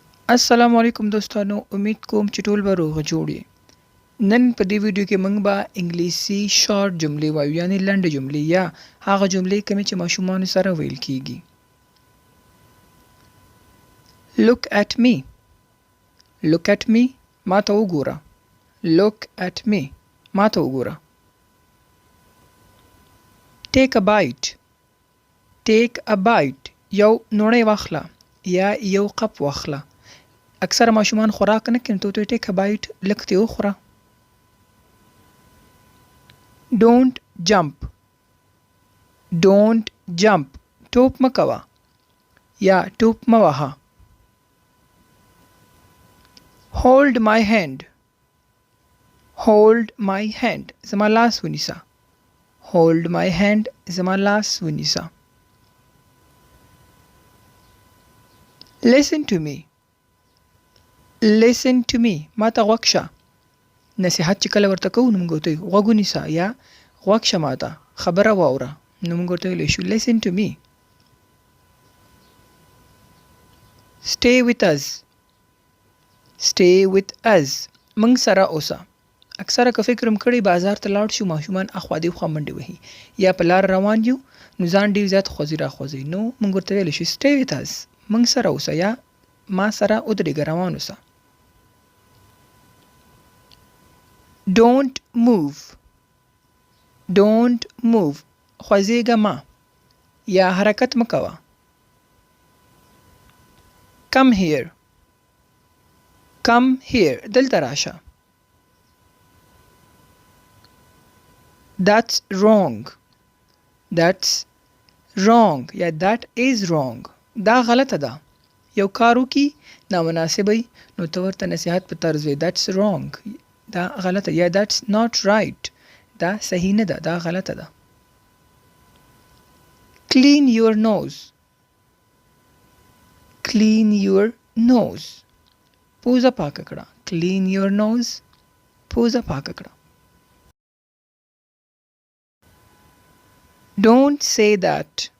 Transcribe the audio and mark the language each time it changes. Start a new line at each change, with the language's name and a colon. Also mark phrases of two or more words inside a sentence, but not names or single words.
Pashto: السلام علیکم دوستانو، امید کوم چې ټول به روغ جوړ یې. نن په دې ویډیو کې موږ به انګلیسي شارټ جملې وایو، یعنی لنډ جملې یا هغه جملې کومې چې ماشومانو سره ویل کیږي.
English: Look at me. Look at me.
Pashto: ما ته وګوره.
English: Look at me.
Pashto: ما ته وګوره.
English: Take a bite. Take a bite.
Pashto: یو نوڼی واخله یا یو قپ واخله. اکثر ماشومان خوراک نه کوي، ته
English: take a bite
Pashto: لږ ترې وخوره.
English: don't jump. don't jump.
Pashto: ټوپ مه کوه یا ټوپ مه وهه.
English: hold my hand. hold my hand.
Pashto: زما لاس ونیسه.
English: hold my hand.
Pashto: زما لاس ونیسه.
English: Listen to me. Listen to me.
Pashto: ما ته غوږ شه. نصیحت چې کله ورته کوو نو موږ ورته وایو غوږ ونیسه یا غوږ شه ما ته، خبره واوره. نو موږ ورته ویلی شو
English: listen to me. Stay with us. Stay with us.
Pashto: موږ سره اوسه. اکثره که فکر هم کړی بازار ته لاړ شو، ماشومان اخوا دېخوا منډې وهي یا په لار روان یو نو ځان ډېر زیات خوځي راخوځي، نو موږ ورته ویلی شو
English: stay with us.
Pashto: موږ سره اوسه یا ما سره ودرېږه، روان اوسه.
English: Don't move. Don't move.
Pashto: خوځېږه مه یا حرکت مه کوه.
English: Come here. Come here.
Pashto: دلته راشه.
English: That's wrong. That's wrong یا that is wrong.
Pashto: دا غلطه ده. یو کار وکړي نامناسب وي نو ته ورته نصیحت په طرز وایي
English: that's wrong.
Pashto: دا غلطه یا
English: that's not right.
Pashto: دا صحیح نه ده، دا غلطه ده.
English: Clean your nose. Clean your nose.
Pashto: پوزه پاکه کړه.
English: Clean your nose.
Pashto: پوزه پاکه کړه.
English: Don't say that.